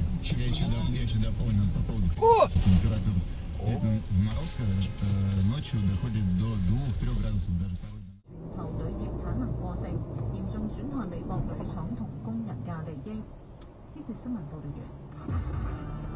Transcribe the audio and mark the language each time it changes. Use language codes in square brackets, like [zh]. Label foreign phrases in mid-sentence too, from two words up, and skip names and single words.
[ru] Я еще дополнил по поводу температур. Где-то в Марокко ночью doходит до 2-3 градусов даже порой. [yue] 球隊亦採能過剩，嚴重損害美國鋁廠同工人嘅利益。呢條新聞報導完。